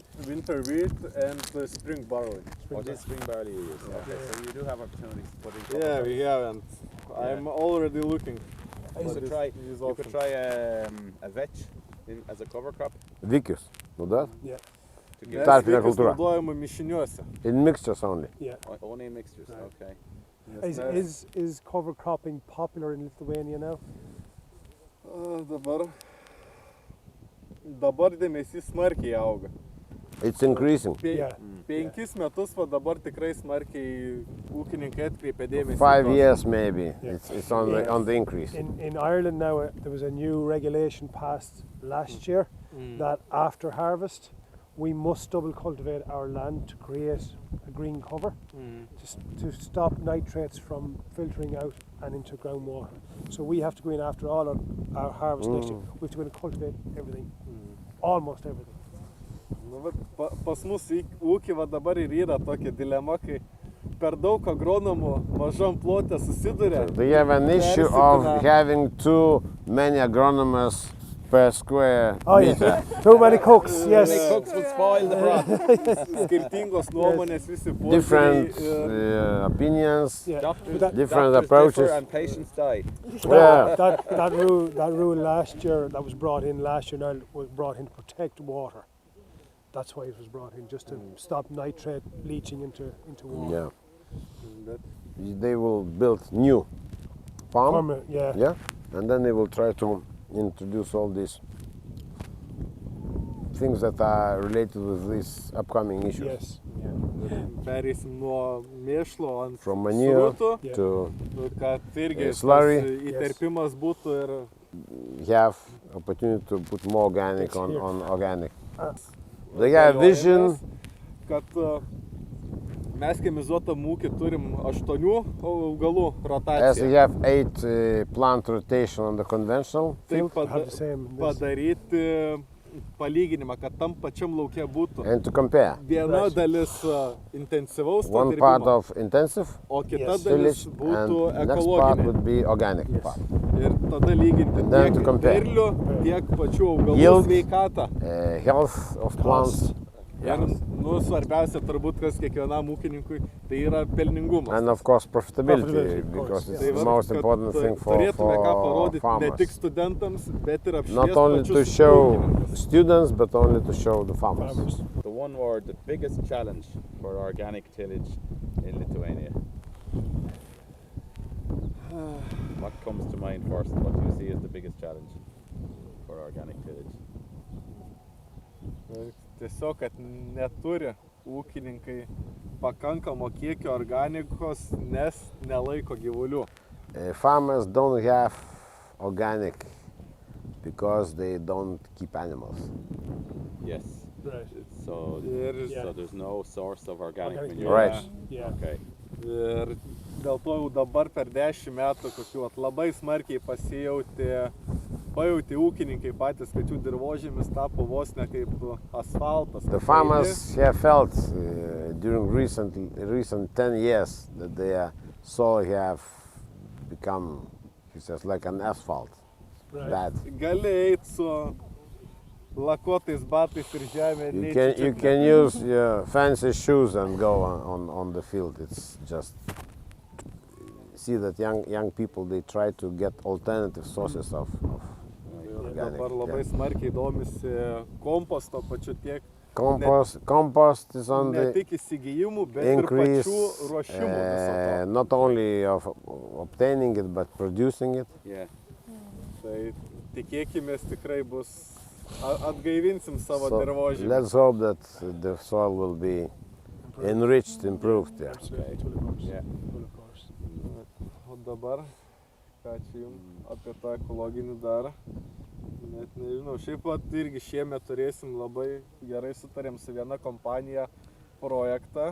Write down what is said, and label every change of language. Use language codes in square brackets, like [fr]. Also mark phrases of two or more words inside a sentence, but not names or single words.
[en] Winter wheat and spring barley. Or this spring barley you use? Okay, so you do have opportunities to put in cover Yeah, crops. we have, and I'm already looking. You could try a vetch as a cover crop. [lt] Vikius, naudojat? [en] Yeah. To give [lt] Tarpinė kultūra. Naudojama mišiniuose. [en] In mixtures only. Yeah. only in mixtures. Okay. Is cover cropping popular in Lithuania now? [lt] Dabar dėmesys smarkiai auga. [en] It's increasing. [lt] 5 metus va dabar tikrai smarkiai ūkininkai atkreipia dėmesį. [en] 5 years maybe. It's on the increase. In Ireland now, there was a new regulation passed last year that after harvest, we must double cultivate our land to create a green cover to stop nitrates from filtering out and into groundwater. So we have to go in after all our harvest next year. We have to go in and cultivate everything, almost everything. [lt] Nu, pas mus ūkį dabar ir yra tokia dilema, kai per daug agronomų mažam plote susiduria. [en] They have an issue of having too many agronomers per square meter. Too many cooks, yes. Cooks will spoil the broth. [lt] Skirtingos nuomonės, visi [en] Different [lt] požiūriai. [en] Opinions, Doctors different differ approaches. and patients die. Yeah. That rule last year that was brought in last year now was brought in to protect water. That's why it was brought in, just to stop nitrate leaching into water. Yeah. They will build new farm. Yeah. And then they will try to introduce all these things that are related with these upcoming issues. Yes. [lt] Pereisim nuo mėšlo ant [en] From manure [lt] srutų, [en] to [lt] kad irgi [en] slurry. [lt] įterpimas būtų ir [en] have opportunity to put more organic on organic. They have vision. [lt] Kad mes chemizuotam ūkį turim 8 augalų [en] As we [lt] rotaciją. [en] have 8 plant rotation on the conventional [lt] Taip [en] field, Have the same. [lt] padaryti palyginimą, kad tam pačiam lauke būtų [en] and to compare. [lt] viena dalis intensyvaus [en] One part [lt] padirbimo, [en] of intensive [lt] o kita [en] tillage [lt] dalis būtų [en] and next part [lt] ekologinė. [en] would be organic part. [lt] Ir tada lyginti [en] And then to [lt] tiek [en] compare. [lt] derlių, tiek pačių augalų [en] Yield. [lt] sveikatą. [en] Health of plants [lt] Ir svarbiausia turbūt, kas kiekvienam ūkininkui, tai yra pelningumas. [en] and of course profitability, Profitability, of course, because yeah. it's [lt] Tai [en] the [lt] vat, [en] most [lt] kad [en] important thing [lt] turėtume ką [en] for [lt] parodyti ne [en] farmers. [lt] tik studentams, bet ir [en] Not [lt] apšviesti [en] only to [lt] pačius [en] show [lt] ūkininkus. [en] students, but only to show the farmers. The one word, the biggest challenge for organic tillage in Lithuania. What comes to mind first? What do you see as the biggest challenge for organic tillage? [lt] Tiesiog, kad neturi ūkininkai pakankamo kiekio organikos, nes nelaiko gyvulių. [en] Farmers don't have organic because they don't keep animals. Yes. Right. So, [lt] Ir, [en] so there's no source of organic Organic manure. Right. Yeah. Okay. [lt] ir dėl to jau dabar per 10 metų kokių labai smarkiai pajauti ūkininkai patys, kad jų dirvožėmis tapo vos ne kaip asfaltas. [en] The farmers have felt during recent 10 years that their soil have become, he says, like an asphalt. Right. Bad. [lt] Gali eiti su lakuotais batais ir žemė. [en] You can use your fancy shoes and go on the field. It's just see that young people, they try to get alternative sources of organic. [lt] Dabar labai smarkiai domisi komposto pačiu tiek. [en] Compost is on [lt] Ne [en] the [lt] tik įsigijimų, bet [en] increase, [lt] ir pačių ruošimų viso to. [en] not only of obtaining it, but producing it. Yeah. [lt] Tai tikėkimės tikrai bus, atgaivinsim savo [en] So [lt] dirvožėmį. [en] let's hope that the soil will be enriched, improved. Yeah. Yeah. [lt] O dabar, ką čia jums apie tą ekologinį dar, net nežinau, šiaip pat irgi šiemet turėsim labai gerai sutarėm su viena kompanija projektą.